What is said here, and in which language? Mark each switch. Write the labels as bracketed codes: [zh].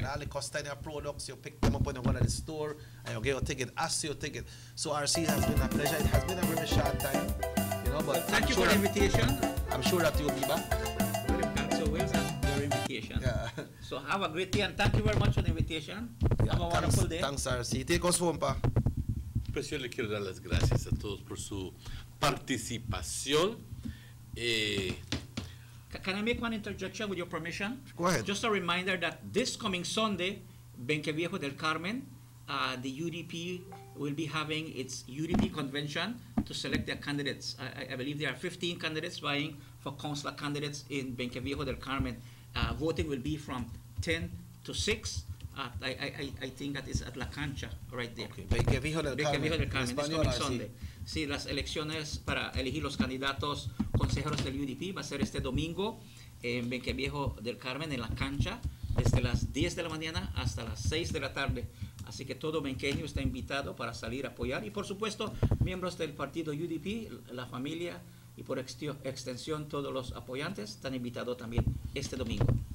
[en] And all the Costanza products, you pick them up when you go to the store and you get your ticket, ask your ticket. So, RC, has been a pleasure. It has been a very short time, you know, but thank you for the invitation. I'm sure that you'll be back. Well, if that's so well, that's your invitation. Yeah. So have a great day and thank you very much for the invitation. Yeah, have a wonderful day. Thanks, RC. Take us home, pa. [es] Pues yo le quiero dar las gracias a todos por su participación. [en] Can I make one interjection with your permission? Go ahead. Just a reminder that this coming Sunday, Benque Viejo del Carmen, the UDP will be having its UDP convention to select their candidates. I believe there are 15 candidates vying for councillor candidates in Benque Viejo del Carmen. Voting will be from 10 to 6. I think that is at La Cancha, right there. Okay. Benque Viejo del Carmen. This coming Sunday. [es] Sí, las elecciones para elegir los candidatos consejeros del UDP va a ser este domingo en Benque Viejo del Carmen, en La Cancha, desde las 10 de la mañana hasta las 6 de la tarde. Así que todo benqueño está invitado para salir a apoyar. Y por supuesto, miembros del partido UDP, la familia y por extensión todos los apoyantes están invitados también este domingo.